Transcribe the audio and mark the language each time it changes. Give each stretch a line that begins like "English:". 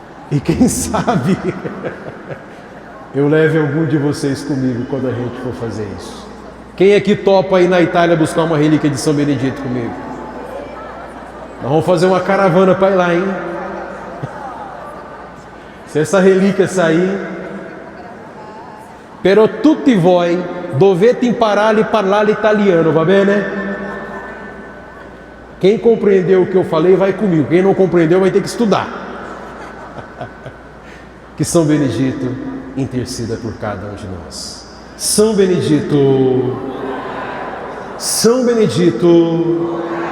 Portuguese: E quem sabe eu leve algum de vocês comigo quando a gente for fazer isso. Quem aqui topa ir na Itália buscar uma relíquia de São Benedito comigo? Nós vamos fazer uma caravana para ir lá, hein? Se essa relíquia sair,
Italian: però tutti voi dovete imparare a parlare italiano, va bene?
Portuguese: Quem compreendeu o que eu falei vai comigo, quem não compreendeu vai ter que estudar. Que São Benedito interceda por cada um de nós. São Benedito, São Benedito, São Benedito.